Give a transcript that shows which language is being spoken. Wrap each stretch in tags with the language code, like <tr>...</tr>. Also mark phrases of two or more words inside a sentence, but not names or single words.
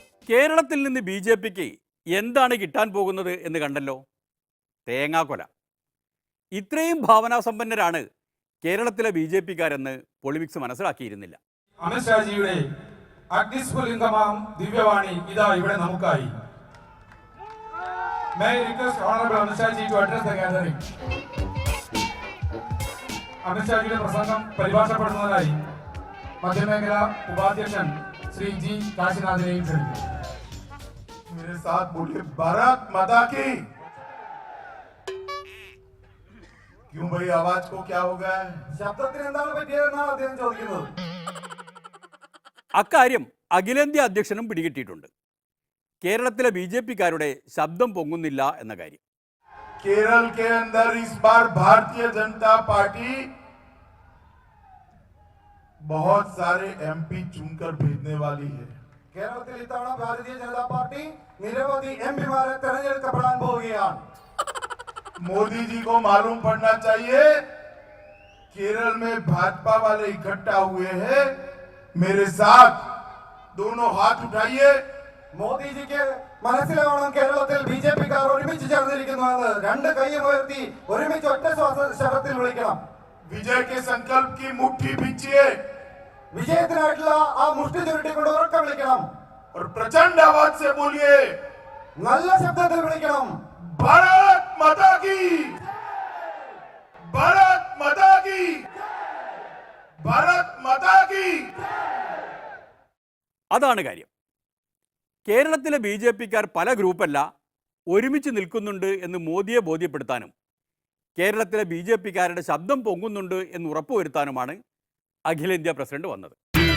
<ml>കേരളത്തിൽ നിന്ന് ബി ജെ പിക്ക് എന്താണ് കിട്ടാൻ പോകുന്നത് എന്ന് കണ്ടല്ലോ. തേങ്ങാക്കൊല. ഇത്രയും ഭാവനാസമ്പന്നരാണ് കേരളത്തിലെ ബി ജെ പിക്കാരെന്ന് പൊളിമിക്സ് മനസ്സിലാക്കിയിരുന്നില്ല. അമിത്ഷാജിയുടെ അഗ്നിസ്ഫുലിംഗമാം ദിവ്യവാണി ഇതാ ഇവിടെ നമുക്കായി.</ml> <en>May I request Honorable Amit Shah ji to address the gathering.</en> <ml>അമിത്ഷാജിയുടെ പ്രസംഗം പരിഭാഷപ്പെടുന്നതിനായി മധ്യമേഖല ഉപാധ്യക്ഷൻ ശ്രീ ജി കാശിനാഥിനെയും ക്ഷണിക്കുന്നു.</ml> <hi>मेरे साथ बोलिए भारत माता की। क्यों भाई आवाज को क्या हो गया है?</hi> <ml>ശബ്ദത്തിന് എന്താണ് പറ്റിയതെന്നാണ് അദ്ദേഹം ചോദിക്കുന്നത്. അക്കാര്യം അഖിലേന്ത്യാ അധ്യക്ഷനും പിടികിട്ടിയിട്ടുണ്ട്. കേരളത്തിലെ ബി ജെ പിക്കാരുടെ ശബ്ദം പൊങ്ങുന്നില്ല എന്ന കാര്യം.</ml> <hi>केरल के अंदर इस बार भारतीय जनता पार्टी बहुत सारे एमपी चुनकर भेजने वाली है.</hi> <ml>കേരളത്തിൽ ഇത്തവണ ഭാരതീയ ജനതാ പാർട്ടി നിരവധി എംപിമാരെ തെരഞ്ഞെടുക്കപ്പെടാൻ പോവുകയാണ്.</ml> <hi>मोदी जी को मालूम पड़ना चाहिए केरल में भाजपा वाले इकट्ठा हुए हैं. मेरे साथ दोनों हाथ उठाइए.</hi> <ml>മോദിജിക്ക് മനസ്സിലാവണം കേരളത്തിൽ ബി ജെ പിക്കാർ ഒരുമിച്ച് ചേർന്നിരിക്കുന്നുവെന്ന്. രണ്ട് കൈയും ഉയർത്തി ഒരുമിച്ച് ഒറ്റ സ്വരത്തിൽ വിളിക്കണം.</ml> <hi>विजय के संकल्प की मुट्ठी भींचिए</hi> <ml>വിജയത്തിനായിട്ടുള്ള ആ മുഷ്ടി ചുരുട്ടിക്കൊണ്ട് ഉറക്കെ വിളിക്കണം.</ml> <hi>और प्रचंड आवाज से बोलिए</hi> <ml>നല്ല ശബ്ദത്തിൽ വിളിക്കണം.</ml> <hi>भारत माता की, भारत माता की, भारत माता की.</hi> <ml>അതാണ് കാര്യം. കേരളത്തിലെ ബി ജെ പിക്കാർ പല ഗ്രൂപ്പല്ല ഒരുമിച്ച് നിൽക്കുന്നുണ്ട് എന്ന് മോദിയെ ബോധ്യപ്പെടുത്താനും കേരളത്തിലെ ബി ജെ പിക്കാരുടെ ശബ്ദം പൊങ്ങുന്നുണ്ട് എന്ന് ഉറപ്പുവരുത്താനുമാണ് അഖിലേന്ത്യാ പ്രസിഡന്റ് വന്നത്.</ml>